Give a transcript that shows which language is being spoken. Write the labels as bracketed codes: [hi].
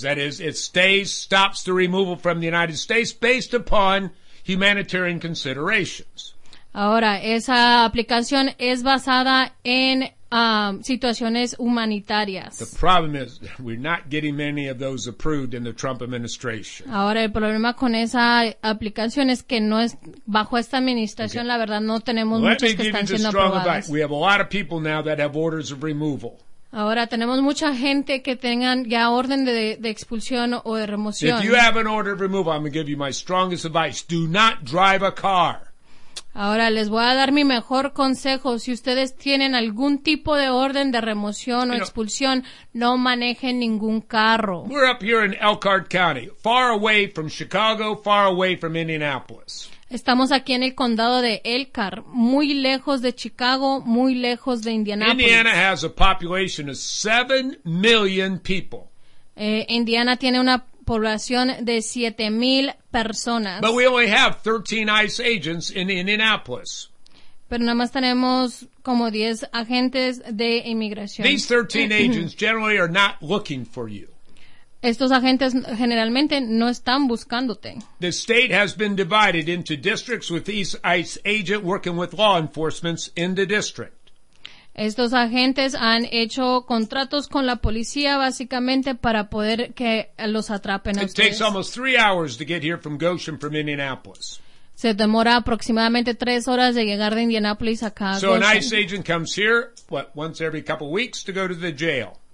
[en] That is, it stays, stops the removal from the United States based upon humanitarian considerations. [es] Ahora, esa aplicación es basada en situaciones humanitarias. [en] The problem is we're not getting many of those approved in the Trump administration. [es] Ahora, el problema con esa aplicación es que no es bajo esta administración, okay. La verdad no tenemos [en] Let [es] muchos que están siendo aprobadas. [en] Advice. We have a lot of people now that have orders of removal. [es] Ahora tenemos mucha gente que tengan ya orden de expulsión o de remoción. [en] If you have an order of removal, I'm going to give you my strongest advice. Do not drive a car. [es] Ahora les voy a dar mi mejor consejo. Si ustedes tienen algún tipo de orden de remoción o expulsión, no manejen ningún carro. [en] We're up here in Elkhart County, far away from Chicago, far away from Indianapolis. [es] Estamos aquí en el condado de Elkhart, muy lejos de Chicago, muy lejos de Indianapolis. [en] Indiana has a population of 7 million people. [es] Indiana tiene una población de 7,000 personas. [en] But we only have 13 ICE agents in Indianapolis. [es] Pero nada más tenemos como 10 agentes de inmigración. [en] These 13 agents generally are not looking for you. [es] Estos agentes generalmente no están buscándote. [en] The state has been divided into districts with these ICE agents working with law enforcement in the district. [es] Estos agentes han hecho contratos con la policía básicamente para poder que los atrapen a ustedes. [en] It takes almost 3 hours to get here from Goshen from Indianapolis. [es] Se demora aproximadamente 3 horas de llegar de Indianapolis acá a [en] Goshen. So an ICE agent comes here, once every couple weeks to go to the jail.